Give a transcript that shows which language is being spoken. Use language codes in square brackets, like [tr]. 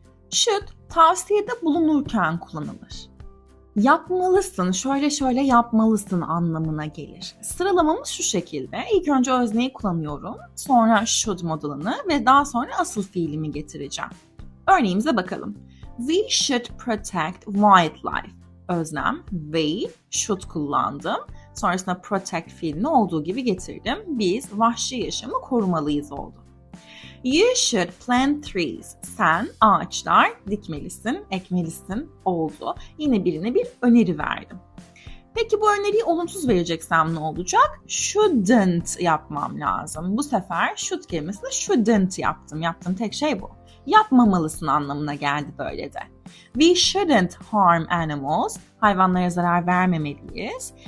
[tr] Should tavsiyede bulunurken kullanılır. Yapmalısın, şöyle yapmalısın anlamına gelir. Sıralamamız şu şekilde. İlk önce özneyi kullanıyorum, sonra should modalını ve daha sonra asıl fiilimi getireceğim. Örneğimize bakalım. [en] We should protect wildlife. [tr] Öznem, [en] we should [tr] kullandım. Sonrasında protect fiilini olduğu gibi getirdim. Biz vahşi yaşamı korumalıyız oldu. [en] You should plant trees. [tr] Sen ağaçlar dikmelisin, ekmelisin oldu. Yine birine bir öneri verdim. Peki bu öneriyi olumsuz vereceksem ne olacak? Shouldn't yapmam lazım. Bu sefer should kelimesini shouldn't yaptım. Yaptığım tek şey bu. Yapmamalısın anlamına geldi böyle de. [en] We shouldn't harm animals. [tr] Hayvanlara zarar vermemeliyiz.